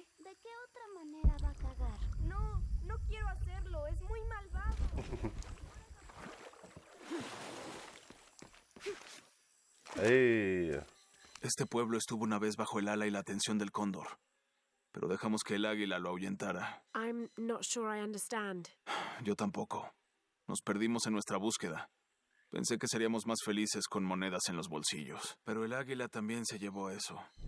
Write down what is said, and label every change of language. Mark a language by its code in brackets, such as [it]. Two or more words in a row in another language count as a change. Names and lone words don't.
[es] ¿De qué otra manera va a cagar? No, no quiero hacerlo. Es muy malvado. Hey. Este pueblo estuvo una vez bajo el ala y la atención del cóndor. Pero dejamos que el águila lo ahuyentara. [en] I'm not sure I understand. [es] Yo tampoco. Nos perdimos en nuestra búsqueda. Pensé que seríamos más felices con monedas en los bolsillos. Pero el águila también se llevó eso.